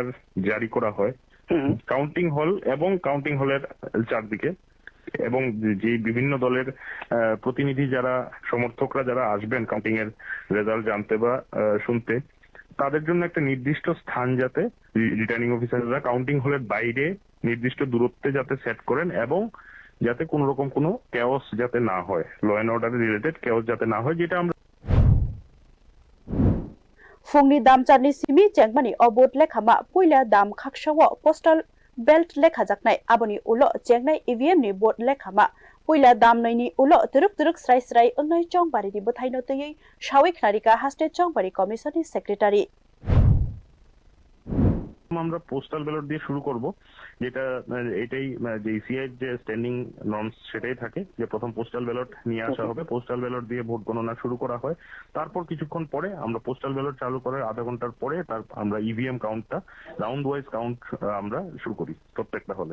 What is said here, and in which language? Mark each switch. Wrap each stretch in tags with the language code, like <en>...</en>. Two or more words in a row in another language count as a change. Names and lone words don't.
<bn>জারি করা হয়</bn> <en>counting hall</en> <bn>এবং</bn> <en>counting haller</en> <bn>চারদিকে এবং যে বিভিন্ন দলের প্রতিনিধি যারা সমর্থকরা যারা আসবেন কাউন্টিং এর রেজাল্ট জানতে বা শুনতে তাদের জন্য একটা নির্দিষ্ট স্থান যাতে</bn> <en>returning officerra</en> <bn>কাউন্টিং হলের বাইরে নির্দিষ্ট দূরত্বে যাতে সেট করেন এবং যাতে কোনো রকম কোনো কেওস যাতে না হয়,</bn> <en>law and order related chaos</en> <bn>যাতে না হয়, যেটা আমরা</bn> <trp>फुंनि दामचारनि सिमी चेंगमानि अबोट लेखामा पुइला दाम खाक्साव</trp> <en>postal ballot</en> <trp>लेखा जाकनाय आबोनि उलो चेंगनाय ईवीएम नि बोर्ड लेखामा पुइला दाम नैनि उलो तुरुक स्राय स्राय अंगनाय चौंबारिनि बथायनो तयै सावै खनारिका हास्टे चौंबारि कमिशननि सेक्रेटारि</trp> <bn>আমরা</bn> <en>postal ballot</en> <bn>দিয়ে শুরু করব, যেটা এটাই যে ইসিআই যে</bn> <en>standing norms</en> <bn>সেটাই থাকে যে প্রথম</bn> <en>postal ballot</en> <bn>নিয়ে আসা হবে,</bn> <en>postal ballot</en> <bn>দিয়ে ভোট গণনা শুরু করা হয়। তারপর কিছুক্ষণ পরে আমরা</bn> <en>postal ballot</en> <bn>চালু করার আধা ঘন্টার পরে আমরা</bn> <en>EVM countta round wise count</en> <bn>আমরা শুরু করি প্রত্যেকটা হলে।</bn>